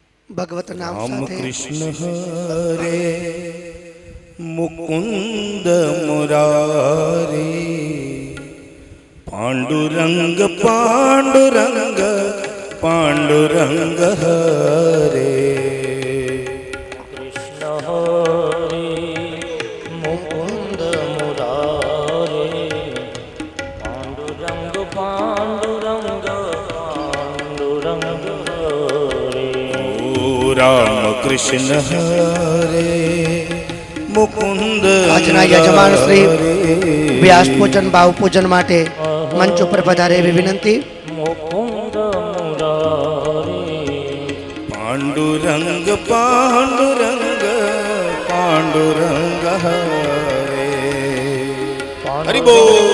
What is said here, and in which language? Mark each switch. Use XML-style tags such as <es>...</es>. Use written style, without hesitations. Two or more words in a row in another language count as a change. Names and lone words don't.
<mr>भगवत नाम राम साथे कृष्ण हरे मुकुंद मुरारी पांडुरंग पांडुरंग पांडुरंग हरे कृष्ण हरे मुकुंद मुरारे पांडुरंग पांडुरंग पांडुरंग हरे राम कृष्ण हरे मुकुंद</mr> <gu>આજના યજમાન શ્રી વ્યાસ પૂજન ભાવ પૂજન માટે મંચ ઉપર પધારે એવી વિનંતી।</gu> <mr>मुकुंद मुरारे पांडुरंग पांडुरंग पांडुरंग हरे हरि बोल।</mr>